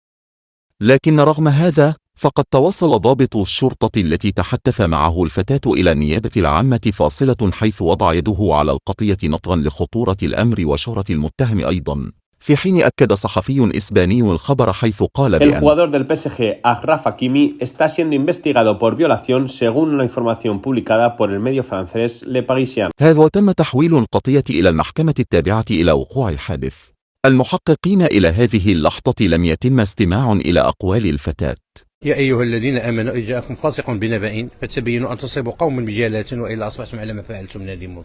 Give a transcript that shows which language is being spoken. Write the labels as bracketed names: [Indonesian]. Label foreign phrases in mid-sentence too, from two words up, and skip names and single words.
[Arabic] لكن رغم هذا فقد تواصل ضابط الشرطة التي تحدث معه الفتاة إلى النيابة العامة فاصلة، حيث وضع يده على القضية نطرا لخطورة الأمر وشهرة المتهم أيضا، في حين أكد صحفي إسباني الخبر حيث قال بأن [Spanish] El jugador del PSG, Achraf Hakimi, está siendo investigado por violación según una información publicada por el medio francés Le Parisien. [Arabic] هذا وتم تحويل القضية إلى المحكمة التابعة إلى وقوع الحادث. المحققين إلى هذه اللحظة لم يتم استماع إلى أقوال الفتاة. يا أيها الذين آمنوا إن جاءكم فاسق بنبأ فتبينوا أن تصيبوا قوم بجهالة وإلا أصبحتم على ما فعلتم نادمون.